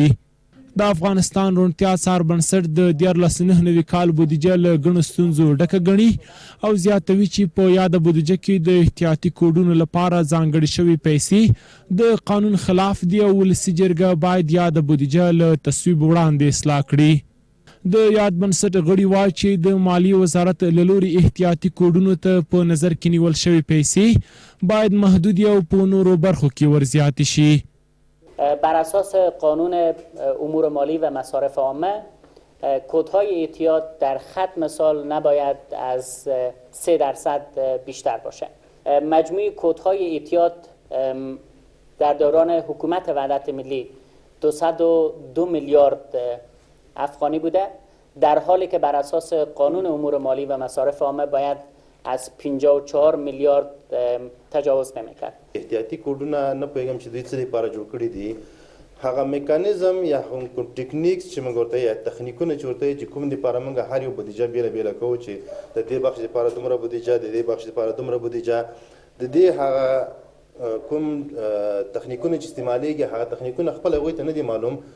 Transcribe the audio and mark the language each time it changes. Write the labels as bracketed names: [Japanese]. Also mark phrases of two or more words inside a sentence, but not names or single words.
[Pashto] د افغانستان روڼتیا څار بنسټ د 1499 کال بودیجه له ګڼو ستونزو ډکه ګڼي او زیاتوي چې په یاده بودیجه کې د احتیاطي کوډونو لپاره ځانګړې شوې پیسې د قانون خلاف دي او ولسي جرګه باید یاده بودیجه له تصویب وړاندې اصلاح کړي. د یاد بنسټ غړي وایي چې د مالیې وزارت له لوري احتیاطي کوډونو ته په نظر کې نیول شوې پیسې باید محدودې او په نورو برخو کې ورزیاتې شي. [Persian] بر اساس قانون امور مالی و مصارف عامه کودهای احتیاط در ختم سال نباید از 3% بیشتر باشه. مجموع کودهای احتیاط در دوران حکومت وحدت ملی 202 میلیارد افغانی بوده، در حالی که بر اساس قانون امور مالی و مصارف عامه باید از 54 میلیارد تجاوز نمی‌کرد. [Pashto] احتیاطي کوډونه نه پوهیږم چې دوی څه لپاره جوړ کړي دي، هغه میکانیزم یا کوم ټیکنیکس چې موږ ورته یا تخنیکونه چې ورته چې کوم لپاره موږ هر یو بودیجه بیله بیله کوو چې د دې بخش لپاره دومره بودیجه، د دې بخش لپاره دومره بودیجه، د دې هغه کوم تخنیکونه چې استعمالیږي هغه تخنیکونه خپل هغوی ته نه دي معلوم.